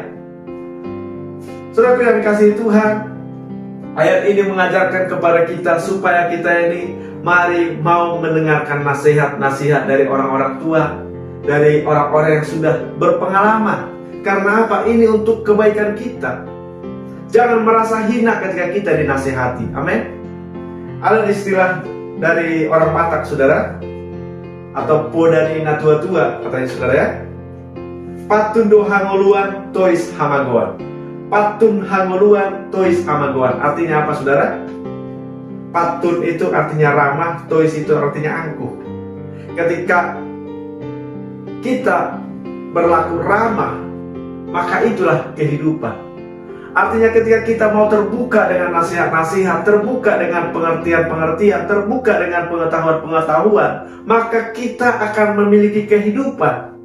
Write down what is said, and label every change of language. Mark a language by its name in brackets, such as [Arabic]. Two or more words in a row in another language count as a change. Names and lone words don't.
[Indonesian] Saudara yang dikasihi Tuhan, ayat ini mengajarkan kepada kita supaya kita ini mari mau mendengarkan nasihat-nasihat dari orang-orang tua, dari orang-orang yang sudah berpengalaman. Karena apa? Ini untuk kebaikan kita. Jangan merasa hina ketika kita dinasihati. Amin. Ada istilah dari orang Batak saudara, atau [Batak Toba] podani na tua-tua [Indonesian] katanya saudara ya. [Batak Toba] Patun do hangoluan tois hamagoan. Patun hangoluan tois hamagoan. [Indonesian] Artinya apa saudara? Patun itu artinya ramah, tois itu artinya angkuh. Ketika kita berlaku ramah, maka itulah kehidupan. Artinya ketika kita mau terbuka dengan nasihat-nasihat, terbuka dengan pengertian-pengertian, terbuka dengan pengetahuan-pengetahuan, maka kita akan memiliki kehidupan.